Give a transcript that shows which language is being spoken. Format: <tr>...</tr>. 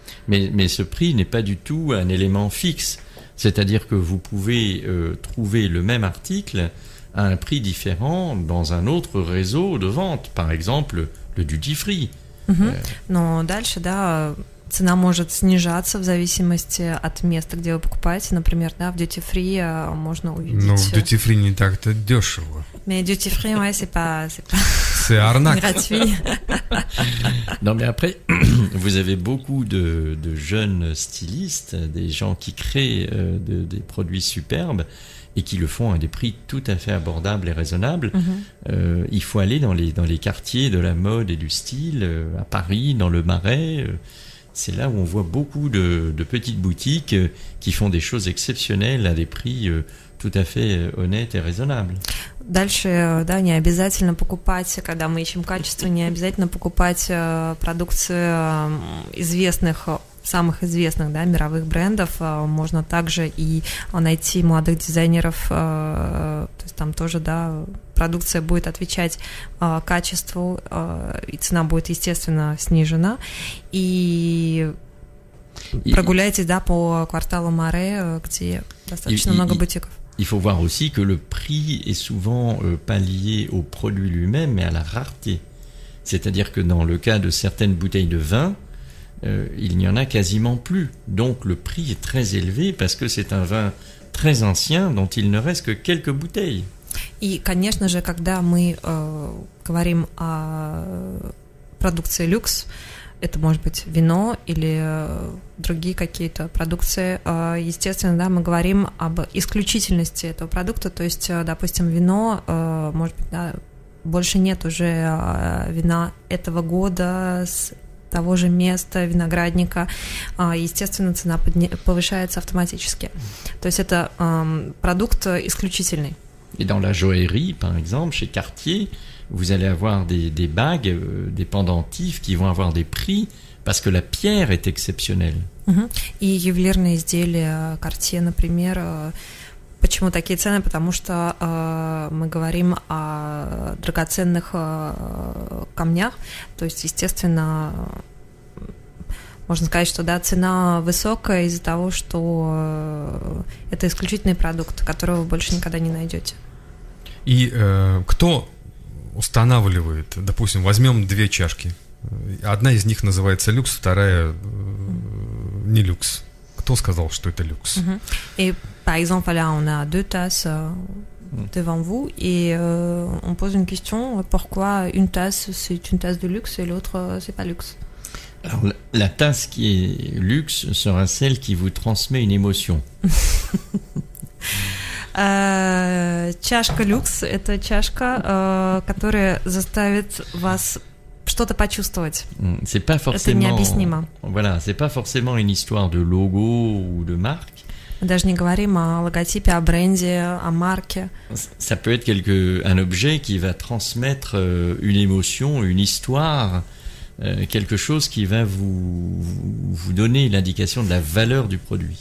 <fr>Mais ce prix n'est pas du tout un élément fixe. C'est-à-dire que vous pouvez trouver le même article à un prix différent dans un autre réseau de vente, par exemple le duty free.</fr> <ru>Но дальше, да, цена может снижаться в зависимости от места, где вы покупаете. Например, да, в duty free можно увидеть. Ну, в duty free не так-то дешево.</ru> <fr>Mais duty free, ouais, c'est pas c'est arnaque. Gratuit. Non, mais après, vous avez beaucoup de jeunes stylistes, des gens qui créent des produits superbes et qui le font à des prix tout à fait abordables et raisonnables. Il faut aller dans les quartiers de la mode et du style, à Paris, dans le Marais. C'est là où on voit beaucoup de petites boutiques qui font des choses exceptionnelles à des prix tout à fait honnêtes et raisonnables.</fr> <ru>Дальше, да, не обязательно покупать, когда мы ищем качество, не обязательно покупать продукцию известных, самых известных, да, мировых брендов. Можно также и найти молодых дизайнеров, то есть там тоже, да, продукция будет отвечать качеству, и цена будет, естественно, снижена. И прогуляйтесь, да, по кварталу Маре, где достаточно много бутиков.</ru> <fr>Il faut voir aussi que le prix est souvent pas lié au produit lui-même, mais à la rareté. C'est-à-dire que dans le cas de certaines bouteilles de vin, il n'y en a quasiment plus. Donc le prix est très élevé parce que c'est un vin très ancien dont il ne reste que quelques bouteilles.</fr> <ru>И, конечно же, когда мы говорим о продукции люкс, это может быть вино или другие какие-то продукции. Естественно, да, мы говорим об исключительности этого продукта, то есть, допустим, вино, может быть, да, больше нет уже вина этого года с того же места, виноградника, естественно, цена повышается автоматически. То есть это продукт исключительный.</ru> <fr>Et dans la joaillerie, par exemple, chez Cartier, vous allez avoir des bagues, des pendentifs qui vont avoir des prix parce que la pierre est exceptionnelle.</fr> <ru>И ювелирные изделия Cartier, например, почему такие цены? Потому что мы говорим о драгоценных камнях, то есть, естественно, можно сказать, что, да, цена высокая из-за того, что это исключительный продукт, которого вы больше никогда не найдете. И кто устанавливает, допустим, возьмем две чашки. Одна из них называется люкс, вторая не люкс. Кто сказал, что это люкс?</ru> <fr>Et par exemple, là, on a deux tasses devant vous et on pose une question, pourquoi une tasse c'est une tasse de luxe et l'autre c'est pas luxe? Alors, la tasse qui est luxe sera celle qui vous transmet une émotion.</fr> <ru>Чашка люкс – это чашка, которая заставит вас что-то почувствовать.</ru> <fr>C'est pas forcément,</fr> <ru>это необъяснимо.</ru> <fr>Voilà, c'est pas forcément une histoire de logo ou de marque.</fr> <ru>Мы даже не говорим о логотипе, о бренде, о marque.</ru> <fr>Ça peut être un objet qui va transmettre une émotion, une histoire, quelque chose qui va vous donner l'indication de la valeur du produit.</fr>